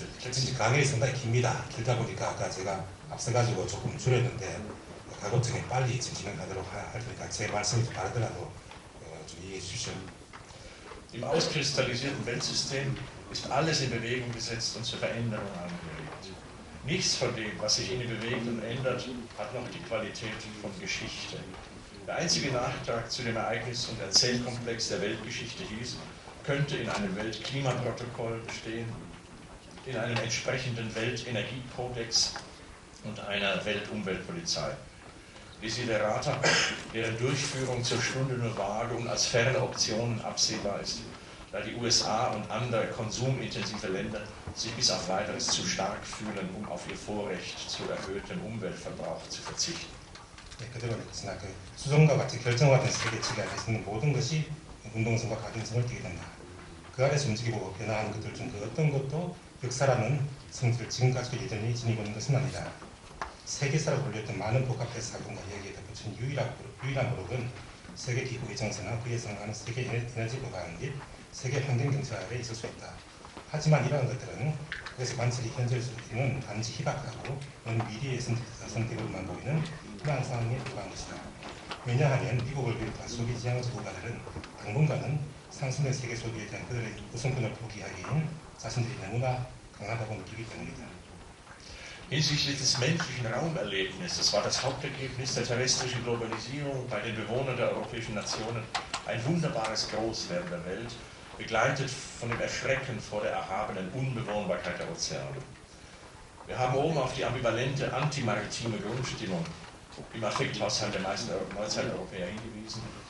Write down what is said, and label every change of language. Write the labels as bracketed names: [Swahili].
[Korean] 진짜 강의가 상당히 깁니다. 길다 보니까 아까 제가 앞서가지고 조금 줄였는데 가급적이면 빨리 진행하도록 할 테니까 제 말씀이 좀 다르더라도 좀 이해해 주십시오. [German] Im auskristallisierten Weltsystem ist alles in Bewegung gesetzt und zur Veränderung angeregt. Nichts von dem, was sich in ihm bewegt und ändert, hat noch die Qualität von Geschichte. Der einzige Nachtrag zu dem Ereignis- und Erzählkomplex der Weltgeschichte hieß, könnte in einem Weltklimaprotokoll bestehen, in einem entsprechenden Weltenergiekodex und einer Weltumweltpolizei. Desiderata, deren Durchführung zur Stunde nur vage und als ferne Optionen absehbar ist, da die USA und andere konsumintensive Länder sich bis auf weiteres zu stark fühlen, um auf ihr Vorrecht zu erhöhtem Umweltverbrauch zu verzichten. [Korean] 네, 그대로 있으나 그 수정과 같이 결정화된 세계치가 있는 모든 것이 운동성과 가능성을 띠게 된다. 그 아래서 움직이고 변화하는 것들 중 그 어떤 것도 역사라는 성질을 지금까지도 여전히 지니고 있는 것은 아니다. 세계사라고 불렸던 많은 복합의 사건과 이야기에 덧붙인 유일한 노력은 세계 기후의 정세나 그에 상응하는 세계 에너지 보관 및 세계 환경 경제 아래 있을 수 있다. 하지만 이러한 것들은 그것의 관찰이 현재로서는 단지 희박하고 먼 미래의 선택으로만 보이는 희망 상황에 불과한 것이다. 왜냐하면 미국을 비롯한 소비 지향적 국가들은 당분간은 상승된 세계 소비에 대한 그들의 우선권을 포기하기엔 자신들이 너무나 강하다고 느끼기 때문이다. [German] Hinsichtlich des menschlichen Raumerlebnisses war das Hauptergebnis der terrestrischen Globalisierung bei den Bewohnern der europäischen Nationen ein wunderbares Großwerden der Welt, begleitet von dem Erschrecken vor der erhabenen Unbewohnbarkeit der Ozeane. Wir haben oben auf die ambivalente antimaritime Grundstimmung im Affekthaushalt der meisten Neuzeiteuropäer hingewiesen.